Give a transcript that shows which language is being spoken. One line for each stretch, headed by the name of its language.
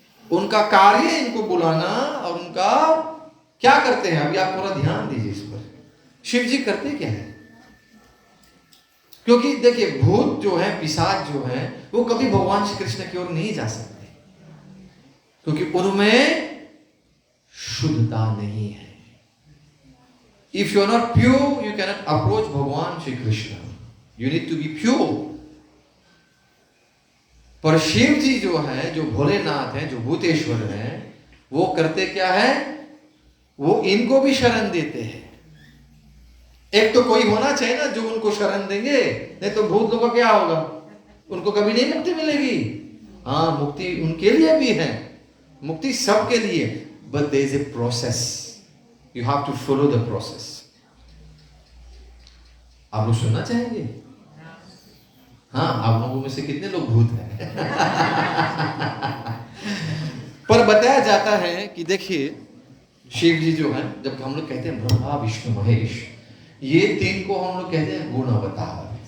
Hindi: उनका कार्य इनको बुलाना, और उनका क्या करते हैं अभी आप थोड़ा ध्यान दीजिए इस पर। शिव जी करते क्या है? क्योंकि देखिए भूत जो है, पिशाच जो है, वो कभी भगवान श्री कृष्ण की ओर नहीं जा सकते, क्योंकि उनमें शुद्धता नहीं है।
English: If you are not pure, you cannot approach भगवान Shri Krishna. You need to be pure.
Hindi: पर शिव जी जो है, जो भोलेनाथ है, जो भूतेश्वर है, वो करते क्या है? वो इनको भी शरण देते हैं। एक तो कोई होना चाहिए ना जो उनको शरण देंगे, नहीं तो भूत लोगों का क्या होगा? उनको कभी नहीं मुक्ति मिलेगी। हाँ, मुक्ति उनके लिए भी है, मुक्ति सबके लिए,
English: but there is a process. You have to follow the process.
Hindi: आप लोग सुनना चाहेंगे? हाँ, आप लोगों में से कितने लोग भूत हैं? पर बताया जाता है कि देखिए शिव जी जो है, जब हम लोग कहते हैं ब्रह्मा विष्णु महेश, ये तीन को हम लोग कहते हैं गुण अवतार।